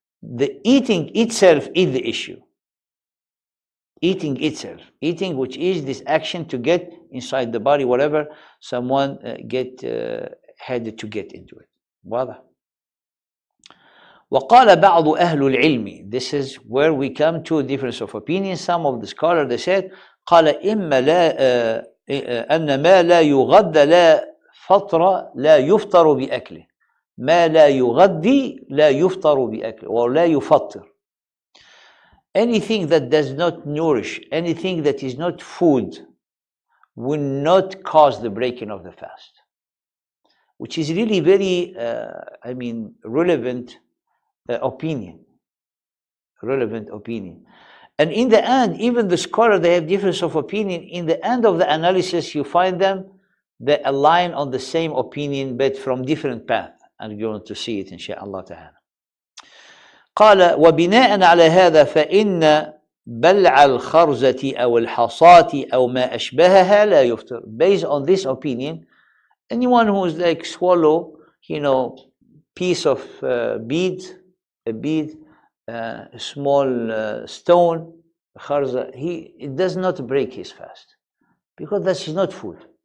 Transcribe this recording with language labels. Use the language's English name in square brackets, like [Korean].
[English] The eating itself is the issue. Eating itself. Eating, which is this action to get inside the body, whatever someone had to get into it. [Arabic] واضح. وقال بعض أهل العلم. [English] This is where we come to a difference of opinion. Some of the scholars, they said, [Arabic] قال إما لا أن ما لا يغذى لا فطر لا يفطر بأكله. ما لا يغذي لا يفطر بأكله [English] or [Arabic] لا يفطر. [English] Anything that does not nourish, anything that is not food, will not cause the breaking of the fast. Which is really very, relevant opinion. Relevant opinion. And in the end, even the scholar, they have difference of opinion. In the end of the analysis, you find them, they align on the same opinion, but from different paths. And you're going to see it, inshallah ta'ala. [Arabic] قال وبناء على هذا فإن بلع الخرزة أو الحصاة أو ما أشبهها لا يفطر. [English] Based on this opinion, anyone who is like swallow, piece of bead, a small stone, kharza, it does not break his fast because that is not food.